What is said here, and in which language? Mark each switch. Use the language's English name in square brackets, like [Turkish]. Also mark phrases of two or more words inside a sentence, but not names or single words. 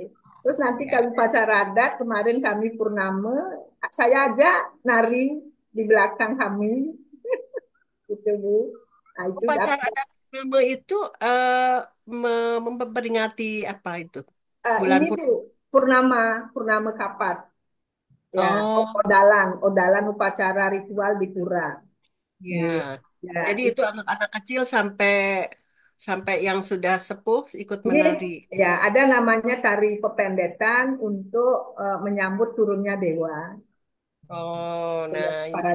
[Indonesian] Terus nanti Ya. kalau upacara adat, kemarin kami purnama, saya aja nari di belakang kami, gitu Bu. Nah itu Upacara adat Filme itu memperingati apa itu? Bulan ini Purnama. Bu, purnama, purnama kapat. Ya, Oh, odalan, odalan upacara ritual di pura. ya. Ya, Jadi itu itu anak-anak kecil sampai sampai yang sudah sepuh ikut ini menari. ya ada namanya tari pependetan untuk menyambut turunnya dewa. Oh, Ya, nah para